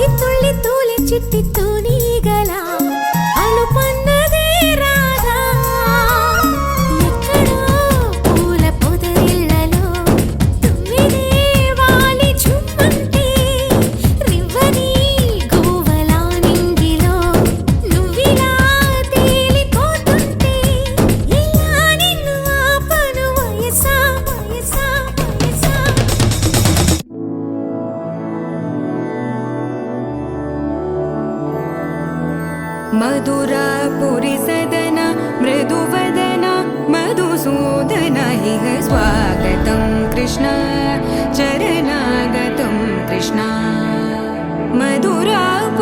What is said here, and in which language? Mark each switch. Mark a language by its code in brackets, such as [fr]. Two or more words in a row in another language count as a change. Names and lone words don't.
[te] తుళ్ళి తూలి చిట్టి తూనీగల అలుపన్నదే రాదా ఎక్కడో పూల పొదరిళ్ళలో తుమ్మిదే వాలి ఝుమ్మంటే రివ్వని గువ్వలా నింగిలో నువ్విలా తేలిపోతుంటే ఎలా నిన్ను ఆపను వయసా వయసా వయసా [sa] मधुरापुरि सदन मृदुवदन मधुसूदन इह स्वागतं कृष्ण चरणागतं कृष्ण मधुरा